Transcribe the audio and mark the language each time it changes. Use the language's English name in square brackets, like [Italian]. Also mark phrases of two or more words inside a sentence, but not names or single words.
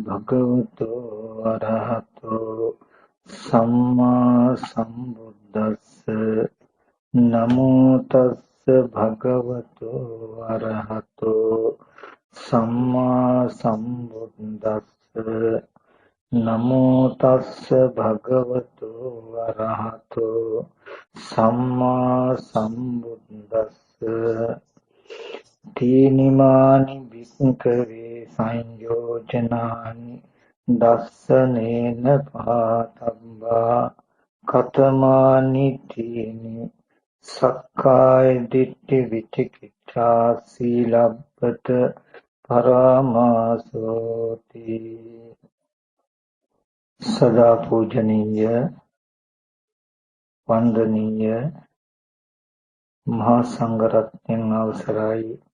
[Pali] භගවතු අරහතෝ සම්මා සම්බුද්දස්ස නමෝ තස්ස භගවතු අරහතෝ සම්මා සම්බුද්දස්ස නමෝ තස්ස භගවතු අරහතෝ සම්මා සම්බුද්දස්ස තීනිමානි වික්ඛවේ සංයෝජනානි දස්සනේන පාතබ්බා කතමානි තීනි සක්කාය දිට්ඨි විචිකිච්ඡා සීලබ්බත පරාමාසෝති. [Sinhala] සදා පූජනීය වන්දනීය මහා සංඝරත්නයන් අවසරයි.